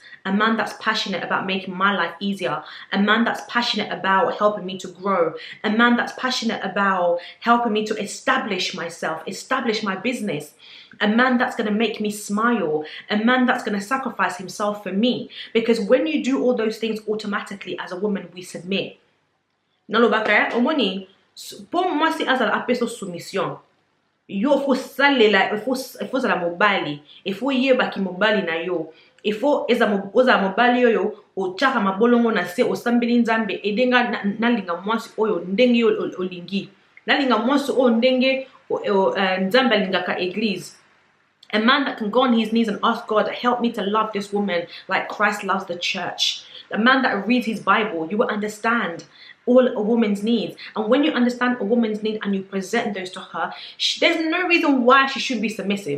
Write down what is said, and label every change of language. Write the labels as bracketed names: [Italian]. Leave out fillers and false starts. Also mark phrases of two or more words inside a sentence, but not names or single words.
[English] A man that's passionate about making my life easier. A man that's passionate about helping me to grow. A man that's passionate about helping me to establish myself, establish my business. A man that's going to make me smile. A man that's going to sacrifice himself for me. Because when you do all those things automatically, as a woman, we submit. [Lingala] Nalobaka, omoni, [French] pour moi c'est [Lingala] azala apeso soumission. Yo faut salela, [French] il faut [Lingala] la mobali, [French] il faut [Lingala] yeba ki mobali na yo. [French] Il faut [Lingala] oza mobali yo o chaka mabolongo na se o sambili nzambe edenga nalinga mwasi oyo ndenge yo olingi. Nalinga mwasi o ndenge nzambe lingaka église. [English] A man that can go on his knees and ask God, help me to love this woman like Christ loves the church. A man that reads his Bible, you will understand all a woman's needs. And when you understand a woman's need and you present those to her, there's no reason why she should be submissive.